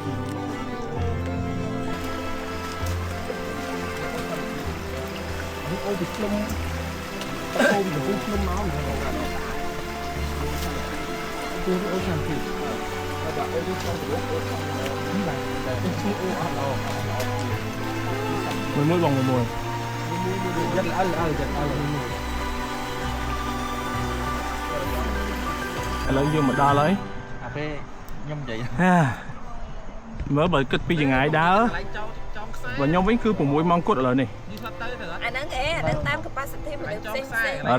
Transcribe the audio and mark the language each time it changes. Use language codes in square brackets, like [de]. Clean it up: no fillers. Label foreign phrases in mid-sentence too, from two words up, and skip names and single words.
[km] អូពីភ្នំអូពីភ្នំមកគឺអូខាងទីបាទអូពីភ្នំទៅអូខាងនេះបាទតែឈ្មោះអូអត់អត់ 11 បង 11 [vi] rất là rất là [km] ឥឡូវយើងមកដល់ហើយ អាពេលខ្ញុំនិយាយ មើលបើគិតពីចង្ងាយដើរបើខ្ញុំវិញគឺ6ម៉ោងគត់ឥឡូវនេះ អាហ្នឹងអាហ្នឹងតាម capacity មនុស្សផ្សេងៗ